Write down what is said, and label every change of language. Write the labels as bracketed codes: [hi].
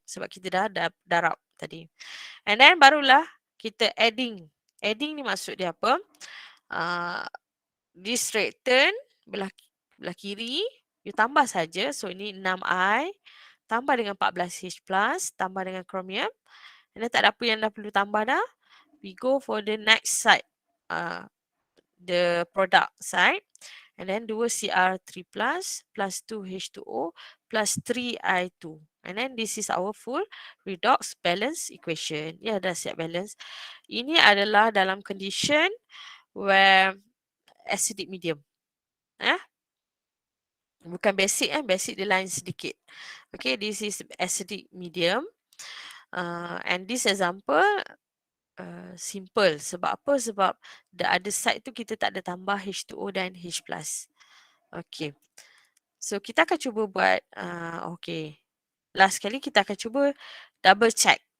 [ms] Sebab kita dah darab tadi. [en] And then [ms] barulah kita adding. Adding ni maksud dia apa? [en] This reactant [ms] belah kiri, you tambah saja. So ini 6I tambah dengan 14H+, tambah dengan chromium. [en] And then [ms] tak ada apa yang dah perlu tambah dah. [en] We go for the next side, the product side. And then 2Cr3+, plus 2H2O, plus 3I2. And then this is our full redox balance equation. [ms] Ya, dah siap balance. Ini adalah dalam [en] condition where acidic medium. [ms] Bukan basic, basic dia lain sedikit. [en] Okay, this is acidic medium. And this example simple. [ms] Sebab apa? Sebab [en] the other side [ms] tu kita tak ada tambah H2O dan H+. Okay. So kita akan cuba buat, okay. Last kali kita akan cuba double check.